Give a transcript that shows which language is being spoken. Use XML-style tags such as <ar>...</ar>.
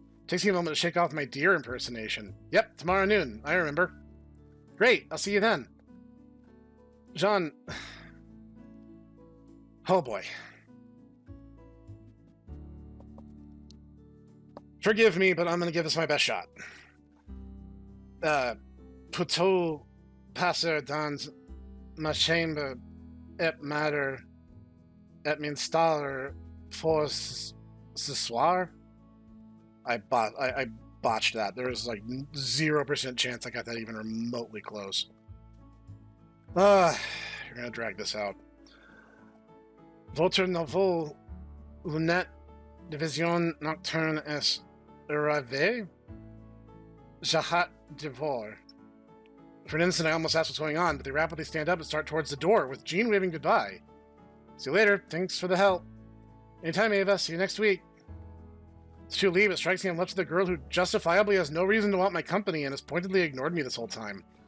<en>It takes me a moment to shake off my deer impersonation. Yep, tomorrow noon, I remember. Great, I'll see you then. Jean... Oh boy. Forgive me, but I'm going to give this my best shot.</en> <fr>Plutôt passer dans ma chambre et matter et m'installer for ce soir.</fr> <en>I botched that. There was like 0% chance I got that even remotely close. You're going to drag this out.</en> <fr>Votre nouveau lunette de vision nocturne est arrivé? J'ai hâte de voir.</fr> <en>For an instant, I almost asked what's going on, but they rapidly stand up and start towards the door, with Jean waving goodbye. See you later. Thanks for the help. Anytime, Ava. See you next week. As she leaves, it strikes me I'm left with a girl who justifiably has no reason to want my company and has pointedly ignored me this whole time.</en>